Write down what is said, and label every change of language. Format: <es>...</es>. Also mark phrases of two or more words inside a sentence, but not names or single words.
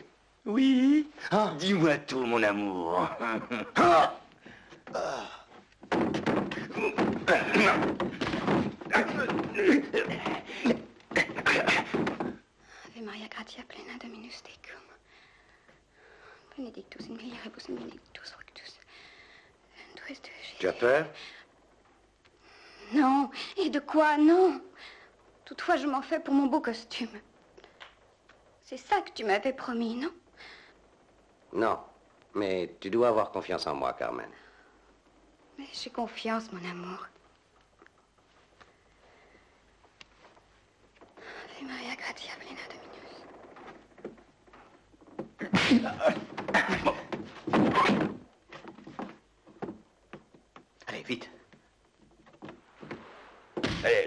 <fr>Oui. Dis-moi tout, mon amour.</fr> <la>Ave Maria gratia plena Dominus tecum. Benedictus in mulieribus in benedictus fructus. Ventris Jésus.</la> <fr>Tu as peur? Non. Et de quoi? Non. Toutefois, je m'en fais pour mon beau costume. C'est ça que tu m'avais promis, non? Non, mais tu dois avoir confiance en moi, Carmen. Mais j'ai confiance, mon amour.</fr> <la>Ave Maria gratia plena Dominus.</la> <fr>Allez, vite. Allez.</fr>